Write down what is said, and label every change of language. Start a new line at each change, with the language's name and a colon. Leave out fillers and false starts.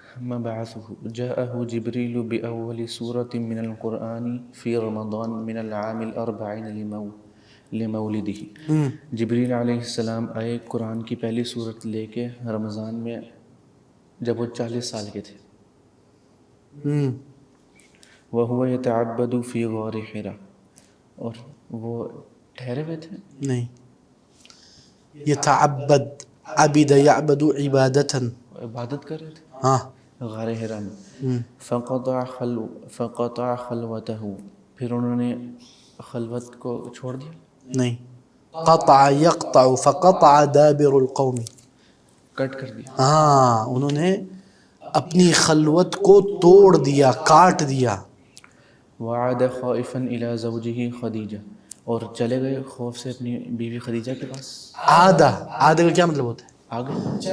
Arabic: مبعثه جاءه جبريل بأول سورة من القرآن في رمضان من العام 40 لمولده.
Urdu: جبریل علیہ السلام آئے قرآن کی پہلی صورت لے کے رمضان میں جب وہ 40 سال کے تھے.
Arabic: وَهُوَ يَتَعَبَّدُ فِي غَارِ حِرَا،
Urdu: اور وہ ٹھہرے ہوئے تھے.
Arabic: نہیں، يتعبد عبد يعبد عبادة،
Urdu: عبادت کر رہے تھے ہاں غار حرا میں.
Arabic: فقطع خلوته،
Urdu: پھر انہوں نے خلوت کو چھوڑ دیا.
Arabic: نہیں، قطع يقطع فقطع دابر القوم،
Urdu: کٹ کر دیا. ہاں انہوں نے اپنی خلوت کو توڑ دیا، کاٹ دیا.
Arabic: وعاد خائفا الى زوجه
Urdu: خدیجہ، اور چلے گئے خوف سے اپنی بیوی خدیجہ کے پاس. عادہ کا کیا مطلب ہوتا ہے؟ آگے